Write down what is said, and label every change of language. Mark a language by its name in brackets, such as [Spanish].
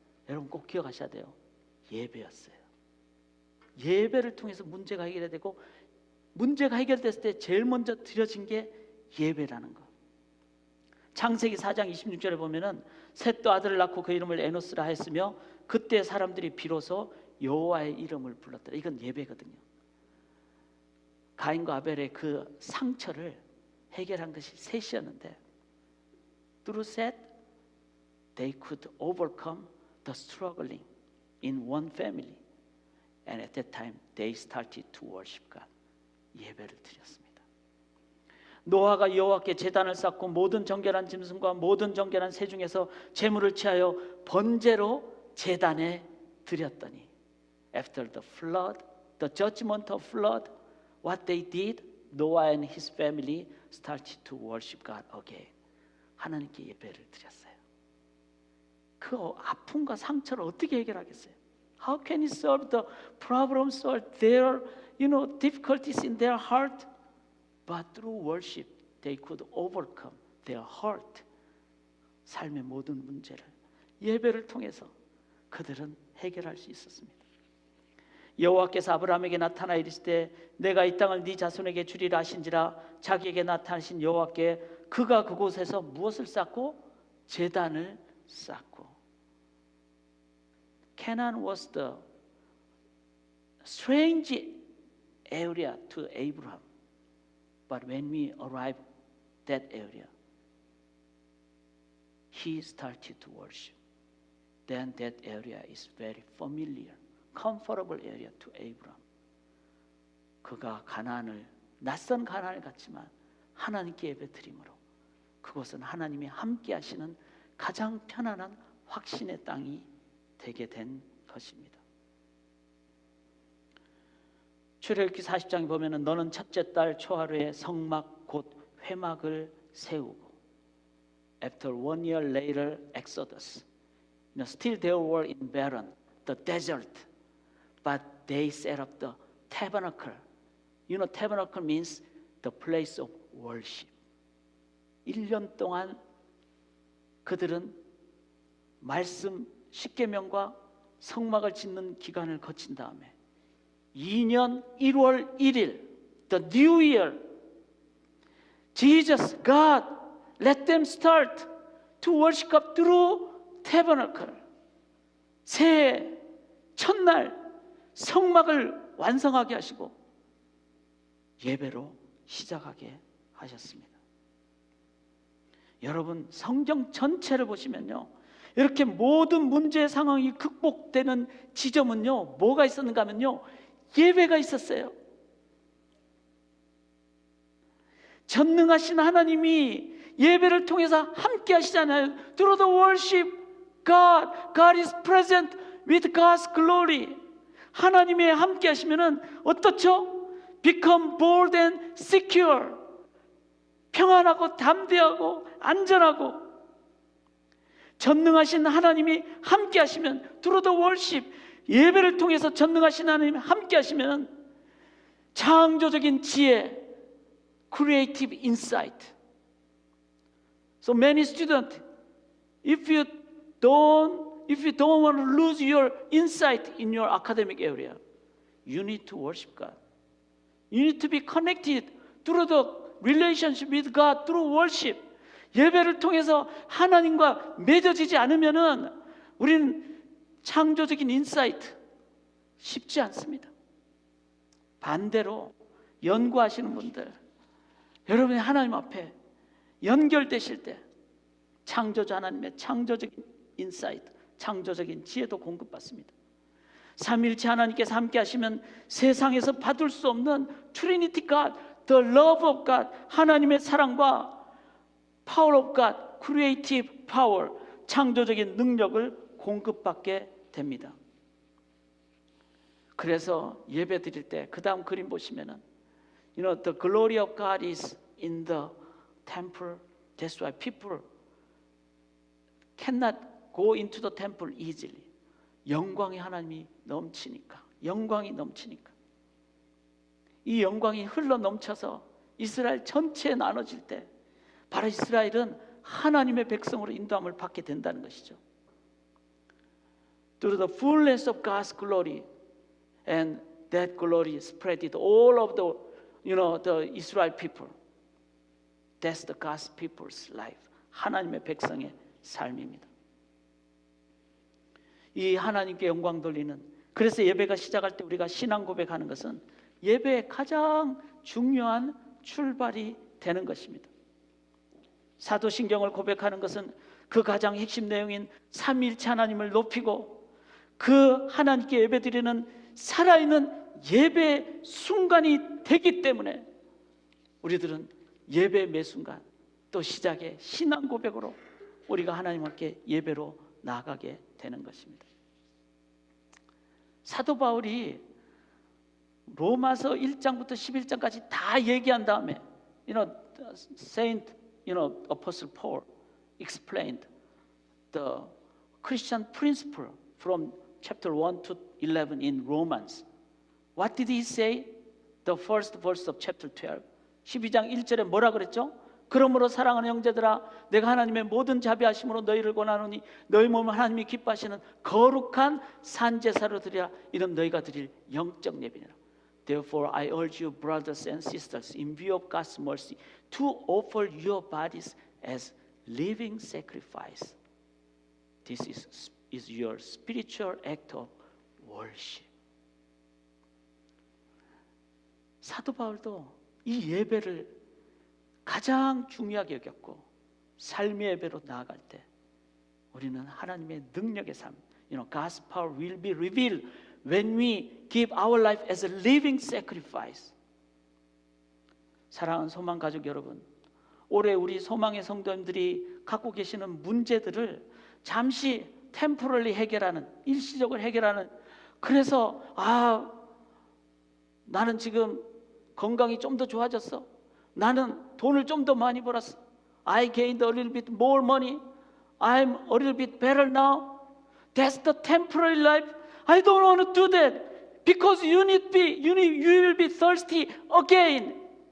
[Korean] 여러분 꼭 기억하셔야 돼요. 예배였어요. 예배를 통해서 문제가 해결되고, 문제가 해결됐을 때 제일 먼저 드려진 게 예배라는 것. 창세기 4장 26절에 보면은 셋도 아들을 낳고 그 이름을 에노스라 했으며 그때 사람들이 비로소 여호와의 이름을 불렀더라. 이건 예배거든요. 가인과 아벨의 그 상처를 해결한 것이 셋이었는데 [English] through Seth they could overcome the struggling in one family, and at that time they started to worship God. [Korean] 예배를 드렸습니다. 노아가 여호와께 제단을 쌓고 모든 정결한 짐승과 모든 정결한 새 중에서 제물을 취하여 번제로 제단에 드렸더니 [English] after the flood, the judgment of flood, what they did, Noah and his family started to worship God again. [Korean] 하나님께 예배를 드렸어요. 그 아픔과 상처를 어떻게 해결하겠어요? [English] How can you solve the problems or their, difficulties in their heart? But through worship, they could overcome their heart. [Korean] 삶의 모든 문제를 예배를 통해서 그들은 해결할 수 있었습니다. 여호와께서 아브라함에게 나타나 이르시되 내가 이 땅을 네 자손에게 주리라 하신지라. 자기에게 나타나신 여호와께 그가 그곳에서 무엇을 쌓고? 제단을 쌓고. [English] Canaan was the strange area to Abraham. But when we arrive that area, he started to worship. Then that area is very familiar, comfortable area to Abraham. [Korean] 그가 가나안을, 낯선 가나안을 갔지만 하나님께 예배드림으로 그곳은 하나님이 함께 하시는 가장 편안한 확신의 땅이 되게 된 것입니다. 출애굽기 40장에 보면은 너는 첫째 달 초하루에 성막 곧 회막을 세우고. [English] After 1 year later, Exodus. Still they were in Baran, the desert, but they set up the tabernacle. Tabernacle means the place of worship. [Korean] 1년 동안 그들은 말씀 십계명과 성막을 짓는 기간을 거친 다음에 2년 1월 1일, [English] the new year, Jesus, God, let them start to worship God through tabernacle. [Korean] 새해 첫날 성막을 완성하게 하시고 예배로 시작하게 하셨습니다. 여러분 성경 전체를 보시면요, 이렇게 모든 문제 상황이 극복되는 지점은요 뭐가 있었는가 하면요 예배가 있었어요. 전능하신 하나님이 예배를 통해서 함께 하시잖아요. [English] Through the worship, God is present with God's glory. [Korean] 하나님이 함께 하시면은 어떻죠? [English] Become bold and secure. [Korean] 평안하고 담대하고 안전하고. 전능하신 하나님이 함께 하시면 [English] through the worship, [Korean] 예배를 통해서 전능하신 하나님이 함께 하시면 창조적인 지혜, [English] creative insight. So many students, if you don't if you don't want to lose your insight in your academic area, you need to worship God. You need to be connected through the relationship with God through worship. [Korean] 예배를 통해서 하나님과 맺어지지 않으면은 우리는 창조적인 인사이트 쉽지 않습니다. 반대로 연구하시는 분들, 여러분이 하나님 앞에 연결되실 때 창조주 하나님의 창조적인 인사이트, 창조적인 지혜도 공급받습니다. 삼일체 하나님께서 함께 하시면 세상에서 받을 수 없는 [English] 트리니티 갓, the love of God, [Korean] 하나님의 사랑과 [English] power of God, creative power, [Korean] 창조적인 능력을 공급받게 됩니다. 그래서 예배 드릴 때 그 다음 그림 보시면은 [English] You know, the glory of God is in the temple. That's why people cannot go into the temple easily. [Korean] 영광의 하나님이 넘치니까, 영광이 넘치니까. 이 영광이 흘러 넘쳐서 이스라엘 전체에 나눠질 때 바로 이스라엘은 하나님의 백성으로 인도함을 받게 된다는 것이죠. [English] Through the fullness of God's glory, and that glory spread all of the, the Israel people. That's the God's people's life. [Korean] 하나님의 백성의 삶입니다. 이 하나님께 영광 돌리는, 그래서 예배가 시작할 때 우리가 신앙 고백하는 것은 예배의 가장 중요한 출발이 되는 것입니다. 사도신경을 고백하는 것은 그 가장 핵심 내용인 삼위일체 하나님을 높이고 그 하나님께 예배드리는 살아있는 예배 순간이 되기 때문에 우리들은 예배 매 순간 또 시작의 신앙 고백으로 우리가 하나님 함께 예배로 나아가게 되는 것입니다. 사도 바울이 로마서 1장부터 11장까지 다 얘기한 다음에 [English] Saint Apostle Paul explained the Christian principle from chapter 1 to 11 in Romans. What did he say? The first verse of chapter 12. [Korean] 12장 1절에 뭐라 그랬죠? 그러므로 사랑하는 형제들아, 내가 하나님의 모든 자비하심으로 너희를 권하노니 너희 몸을 하나님이 기뻐하시는 거룩한 산제사로 드리라. 이는 너희가 드릴 영적 예배니라. [English] Therefore I urge you, brothers and sisters, in view of God's mercy, to offer your bodies as living sacrifice. This is your spiritual act of worship. [Korean] 사도 바울도 이 예배를 가장 중요하게 여겼고 삶의 예배로 나아갈 때 우리는 하나님의 능력의 삶, [English] God's power will be revealed when we give our life as a living sacrifice. [Korean] 사랑하는 소망 가족 여러분, 올해 우리 소망의 성도님들이 갖고 계시는 문제들을 잠시 템포럴리 해결하는, 일시적으로 해결하는, 그래서 나는 지금 건강이 좀 더 좋아졌어, 나는 돈을 좀 더 많이 벌었어, [English] I gained a little bit more money, I'm a little bit better now. That's the temporary life. I don't want to do that because you will be thirsty again.